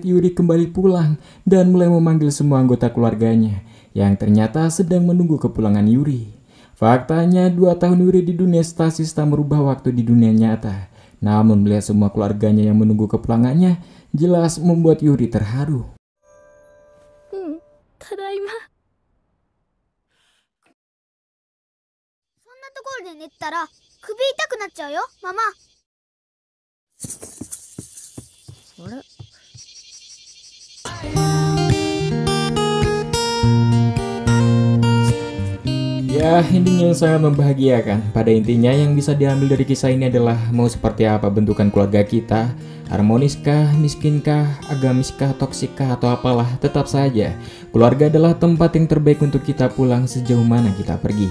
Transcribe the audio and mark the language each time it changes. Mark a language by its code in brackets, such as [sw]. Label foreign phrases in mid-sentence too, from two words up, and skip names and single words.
[id] Yuri kembali pulang dan mulai memanggil semua anggota keluarganya yang ternyata sedang menunggu kepulangan Yuri. Faktanya 2 tahun Yuri di dunia stasis tak merubah waktu di dunia nyata. Namun melihat semua keluarganya yang menunggu kepulangannya jelas membuat Yuri terharu. [ja] ただいま。そんなところで寝てたら首痛くなっちゃうよ、ママ。あれ [id] Ya, ending yang sangat membahagiakan. Pada intinya yang bisa diambil dari kisah ini adalah mau seperti apa bentukan keluarga kita, harmoniskah, miskinkah, agamiskah, toksikkah, atau apalah, tetap saja keluarga adalah tempat yang terbaik untuk kita pulang sejauh mana kita pergi.